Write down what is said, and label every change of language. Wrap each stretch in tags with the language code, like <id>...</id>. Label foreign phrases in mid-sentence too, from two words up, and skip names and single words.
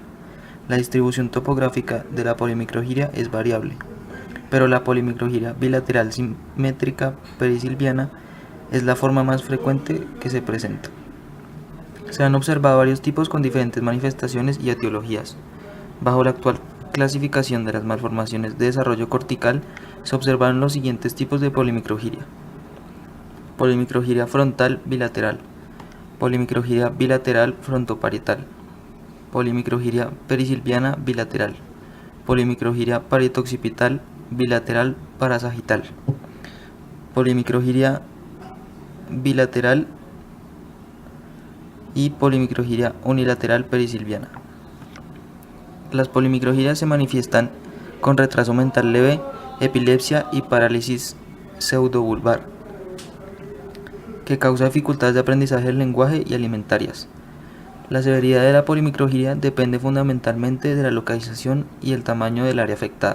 <es>La distribución topográfica de la polimicrogiria es variable, pero la polimicrogiria bilateral simétrica perisilviana es la forma más frecuente que se presenta. Se han observado varios tipos con diferentes manifestaciones y etiologías. Bajo la actual clasificación de las malformaciones de desarrollo cortical, se observaron los siguientes tipos de polimicrogiria: polimicrogiria frontal bilateral, polimicrogiria bilateral frontoparietal, polimicrogiria perisilviana bilateral, polimicrogiria parietoccipital bilateral parasagital, polimicrogiria bilateral y polimicrogiria unilateral perisilviana. Las polimicrogirias se manifiestan con retraso mental leve, epilepsia y parálisis pseudovulvar, que causa dificultades de aprendizaje del lenguaje y alimentarias. La severidad de la polimicrogiria depende fundamentalmente de la localización y el tamaño del área afectada.</es>